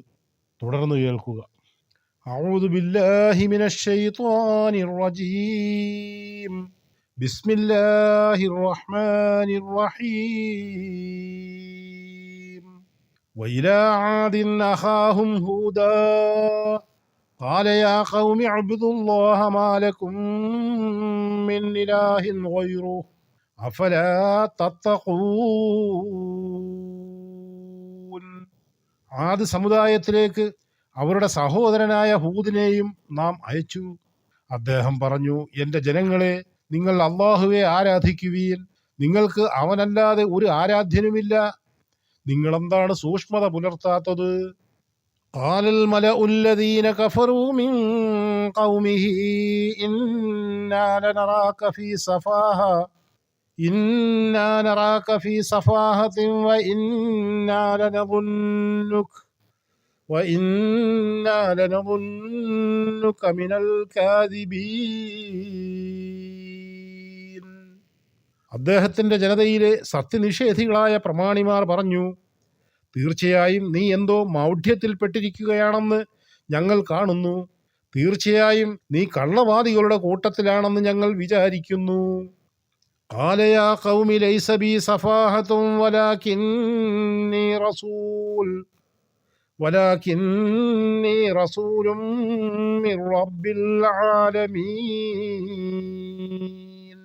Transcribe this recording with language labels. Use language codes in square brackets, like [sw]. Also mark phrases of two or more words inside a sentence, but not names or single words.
[ml] തുടർന്ന് കേൾക്കുക. [ar] أعوذ بالله من الشيطان الرجيم. بسم الله الرحمن الرحيم. وإلى عاد أخاهم هودا قال يا قوم اعبدوا الله ما لكم من إله غيره أفلا تتقون. [ml] ആദ് സമുദായത്തിലേക്ക് അവരുടെ സഹോദരനായ ഹൂദിനെയും നാം അയച്ചു. അദ്ദേഹം പറഞ്ഞു, എൻ്റെ ജനങ്ങളെ, നിങ്ങൾ അള്ളാഹുവെ ആരാധിക്കുവീൻ. നിങ്ങൾക്ക് അവനല്ലാതെ ഒരു ആരാധ്യനുമില്ല. നിങ്ങളെന്താണ് സൂക്ഷ്മത പുലർത്താത്തത്? [ar] قال الملأ الذين كفروا من قومه إنا نراك في سفاهة وإنا لنظنك من الكاذبين. [ml] അദ്ദേഹത്തിൻ്റെ ജനതയിലെ സത്യനിഷേധികളായ പ്രമാണിമാർ പറഞ്ഞു, തീർച്ചയായും നീ എന്തോ മൗഢ്യത്തിൽപ്പെട്ടിരിക്കുകയാണെന്ന് ഞങ്ങൾ കാണുന്നു. തീർച്ചയായും നീ കള്ളവാദികളുടെ കൂട്ടത്തിലാണെന്ന് ഞങ്ങൾ വിചാരിക്കുന്നു. [ar] قال يا قومي ليس بي سفاهة ولكني رسول من رب العالمين.